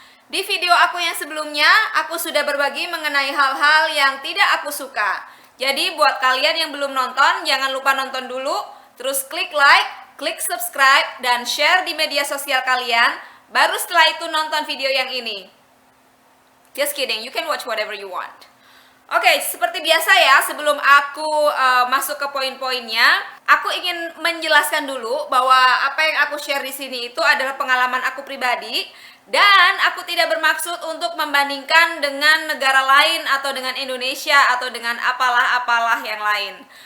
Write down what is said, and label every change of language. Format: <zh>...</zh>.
<id>Di video aku yang sebelumnya, aku sudah berbagi mengenai hal-hal yang tidak aku suka. Jadi buat kalian yang belum nonton, jangan lupa nonton dulu, terus klik like, klik subscribe, dan share di media sosial kalian. Baru setelah itu nonton video yang ini.</id> <en>Just kidding, you can watch whatever you want.</en> <id>Oke, seperti biasa ya, sebelum aku masuk ke poin-poinnya, aku ingin menjelaskan dulu bahwa apa yang aku share di sini itu adalah pengalaman aku pribadi dan aku tidak bermaksud untuk membandingkan dengan negara lain atau dengan Indonesia atau dengan apalah-apalah yang lain.</id>